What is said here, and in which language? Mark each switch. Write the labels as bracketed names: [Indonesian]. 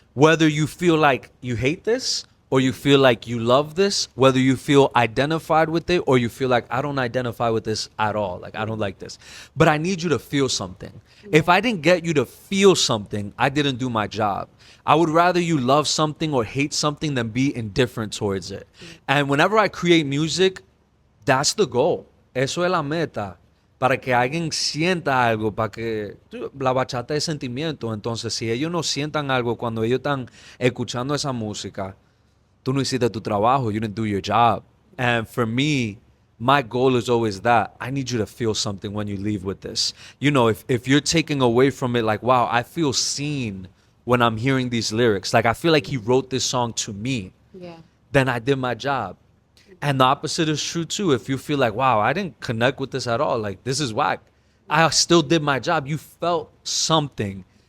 [English] Whether you feel like you hate this or you feel like you love this, whether you feel identified with it or you feel like I don't identify with this at all, like I don't like this. But I need you to feel something. If I didn't get you to feel something, I didn't do my job. I would rather you love something or hate something than be indifferent towards it. And whenever I create music, that's the goal. [Spanish] Eso es la meta. Para que alguien sienta algo, para que la bachata es sentimiento. Entonces, si ellos no sientan algo cuando ellos están escuchando esa música, tú no hiciste tu trabajo. [English] You didn't do your job. And for me, my goal is always that. I need you to feel something when you leave with this. If you're taking away from it, like, wow, I feel seen when I'm hearing these lyrics. Like, I feel like he wrote this song to me. Yeah. Then I did my job. And the opposite is true too. If you feel like, wow, I didn't connect with this at all, like this is whack, I still did my job. You felt something.